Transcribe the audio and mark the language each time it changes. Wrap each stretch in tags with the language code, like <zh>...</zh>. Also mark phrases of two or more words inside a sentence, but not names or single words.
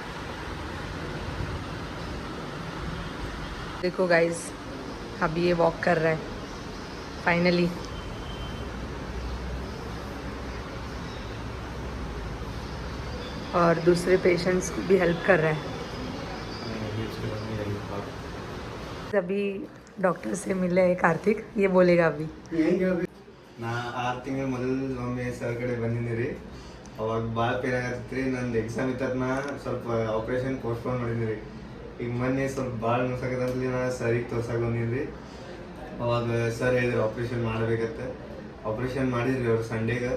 <hi>देखो गाइस, अभी ये वॉक कर रहा है फाइनली। और दूसरे पेशेंट्स को भी हेल्प कर रहा है। अभी डॉक्टर से मिले है कार्तिक, ये बोलेगा अभी।</hi> <kn>ನಾ 6 ತಿಂಗಳ ಮೊದಲು ಒಮ್ಮೆ ಸರ್ ಕಡೆ ಬಂದಿದ್ದೆ ರೀ. ಅವಾಗ ಭಾಳ ಪೇನ್ ಆಗತ್ತಿತ್ತು ರೀ. ನಂದು ಎಕ್ಸಾಮ್ ಇತ್ತದ ಸ್ವಲ್ಪ</kn> <en>operation postpone</en> <kn>ಮಾಡಿದ್ದೆ ರೀ. ಈಗ ಮೊನ್ನೆ ಸ್ವಲ್ಪ ಭಾಳ ನೋಸಾಕತ್ತಂತಲಿ ನಾ ಸರಿಗೆ ತೋರ್ಸಕ್ಕೆ ಬಂದಿನಿ ರೀ. ಅವಾಗ ಸರ್ ಹೇಳಿದ್ರು ಆಪ್ರೇಷನ್ ಮಾಡಬೇಕಂತ. ಆಪ್ರೇಷನ್ ಮಾಡಿದ್ರಿ ಅವ್ರು ಸಂಡೇಗೆ.</kn>